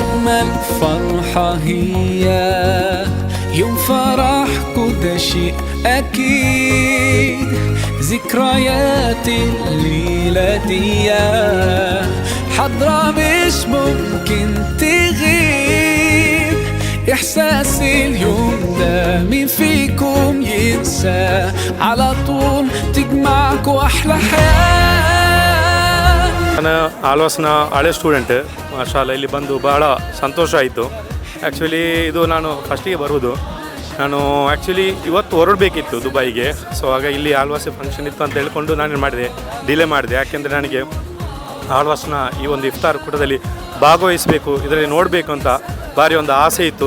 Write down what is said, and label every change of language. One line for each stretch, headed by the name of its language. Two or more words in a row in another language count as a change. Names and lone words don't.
Arabic: الفرحة هي يوم فرحكوا ده شيء أكيد ذكريات الليلة دي حضرة مش ممكن تغيب إحساس اليوم ده مين فيكم ينسى على طول تجمعكوا أحلى حياة.
Kannada: ನಾನು ಆಳ್ವಾಸ್ನ ಹಳೆ ಸ್ಟೂಡೆಂಟ್ ಮಾಶಾಲ್ಲ ಇಲ್ಲಿ ಬಂದು ಭಾಳ ಸಂತೋಷ ಆಯಿತು. ಆ್ಯಕ್ಚುಲಿ ಇದು ನಾನು ಫಸ್ಟಿಗೆ ಬರೋದು. ನಾನು ಆ್ಯಕ್ಚುಲಿ ಇವತ್ತು ಹೊರಡಬೇಕಿತ್ತು ದುಬೈಗೆ. ಸೊ ಆಗ ಇಲ್ಲಿ ಆಳ್ವಾಸ್ ಫಂಕ್ಷನ್ ಇತ್ತು ಅಂತ ಹೇಳ್ಕೊಂಡು ನಾನು ಮಾಡಿದೆ, ಡಿಲೇ ಮಾಡಿದೆ. ಯಾಕೆಂದರೆ ನನಗೆ ಆಳ್ವಾಸ್ನ ಈ ಒಂದು ಇಫ್ತಾರ್ ಕೂಟದಲ್ಲಿ ಭಾಗವಹಿಸಬೇಕು, ಇದರಲ್ಲಿ ನೋಡಬೇಕು ಅಂತ ಭಾರಿ ಒಂದು ಆಸೆ ಇತ್ತು.